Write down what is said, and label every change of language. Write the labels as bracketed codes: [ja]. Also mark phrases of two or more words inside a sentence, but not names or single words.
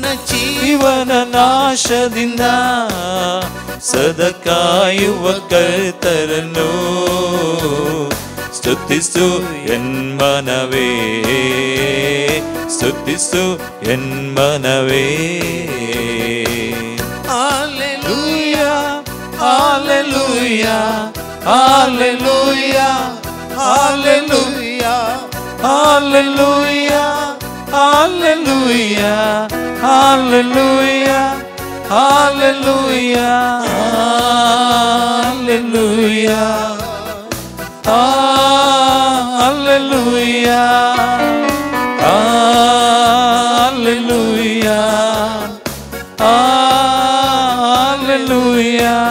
[kn] ಜೀವನ ನಾಶದಿಂದ ಸದಾ ಕಾಯುವ ಕರ್ತರನು ಸ್ತುತಿಸು ಎನ್ಮನವೇ ಸ್ತುತಿಸು ಎನ್ಮನವೇ [en] Hallelujah, Hallelujah, Hallelujah, hallelujah, Hallelujah, Hallelujah, Hallelujah, Hallelujah, Hallelujah, Hallelujah, Hallelujah, Hallelujah.